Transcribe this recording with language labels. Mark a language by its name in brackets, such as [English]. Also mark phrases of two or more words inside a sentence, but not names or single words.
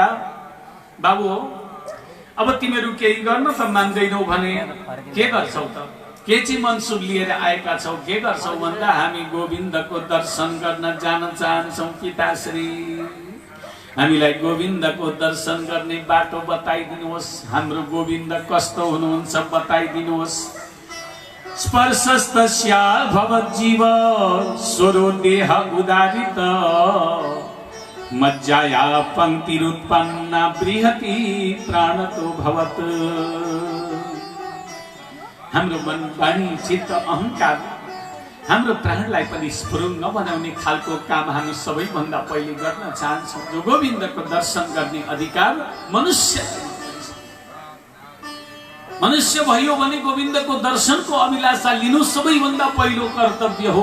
[Nepali] बाबु हो, अब तिमीहरू केही गर्न त मान्दैनौ भने के गर्छौ त? के चाहिँ मनसुख लिएर आएका छौ? के गर्छौ भन्दा हामी गोविन्दको दर्शन गर्न जान चाहन्छौँ पिताश्री। हामीलाई गोविन्दको दर्शन गर्ने बाटो बताइदिनुहोस्। हाम्रो गोविन्द कस्तो हुनुहुन्छ बताइदिनुहोस्। [Sanskrit] स्पर्शस्तस्या भवज्जीव स्वरो देह उदारित, मज्जाया पंक्तिरुत्पन्ना बृहति प्राणतो भवत। [Nepali] हाम्रो मन, वाणी, चित्त, अहंकार हाम्रो प्राणलाई पनि स्फुरुङ्ग बनाउने खालको काम हामी सबैभन्दा पहिले गर्न चाहन्छौँ। जो गोविन्दको दर्शन गर्ने अधिकार मनुष्य भयो भने गोविन्दको दर्शनको अभिलाषा लिनु सबैभन्दा पहिलो कर्तव्य हो।